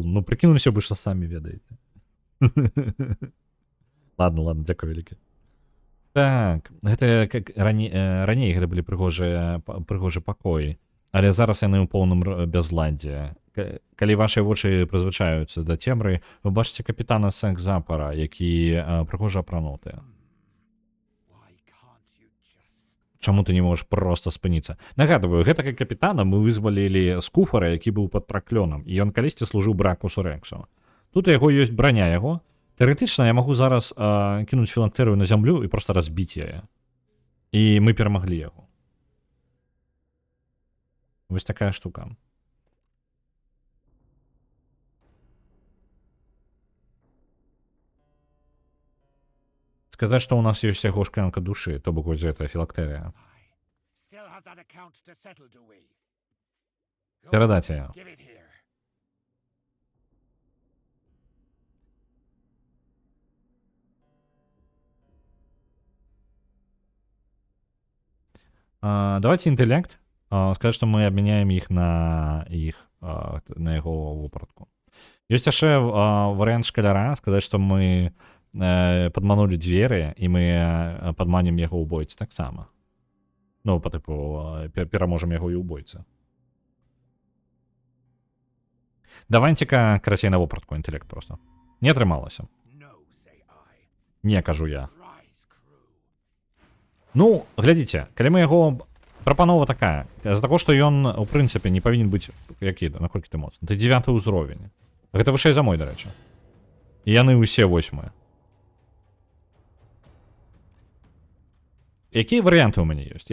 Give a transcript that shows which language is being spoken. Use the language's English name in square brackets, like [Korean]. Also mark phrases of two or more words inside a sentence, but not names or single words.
[Belarusian] Ну, прыкінуліся бы, што самі ведаеце. Ладно, дзякуй вялікі. Так, гэта раней гэта былі прыгожыя пакоі, але зараз яны ў поўным бязладдзі. калі вашыя вочы прызвычаюцца да цемры, вы бачыце капітана Секс-Запара, які прыгожа апрануты. [English] Why can't you just... [Belarusian] Чаму ты не можаш проста спыніцца? Нагадваю, гэтага капітана мы вызвалілі з куфара, які быў пад праклёнам, і ён калісьці служыў Бракусу Рексу. Тут у яго ёсць браня яго. Тэарэтычна я магу зараз кінуць філактэрыю на зямлю і проста разбіць яе. І мы перамаглі яго. Вось такая штука. Сказаць, што ў нас ёсць яго шклянка душы, то бок вось гэтая філактэрыя. [English] Still have that account to settle, do we? Go on, [Belarusian] Перадаць яе. [English] give it here. [Belarusian] Давайте інтэлект. Сказаць, што мы абмяняем іх на яго вопратку. Ёсць яшчэ варыянт шкаляра, сказаць, што мы падманулі дзверы, і мы падманем яго ў бойцы таксама. Ну, па тыпу, пераможам яго і ў бойцы. Давайце-ка карацей на вопратку інтэлект проста. Не атрымалася. [English] No, say I. [Belarusian] Не, кажу я. [English] Rise, crew. [Belarusian] Ну, глядзіце, калі мы яго... Прапанова такая. З-за таго, што ён, у прынцыпе, не павінен быць... Які? Наколькі ты моцны? Ты 9 ўзровень. Гэта вышэй за мой, дарэчы. І яны ўсе 8. Якія варыянты ў мяне ёсць?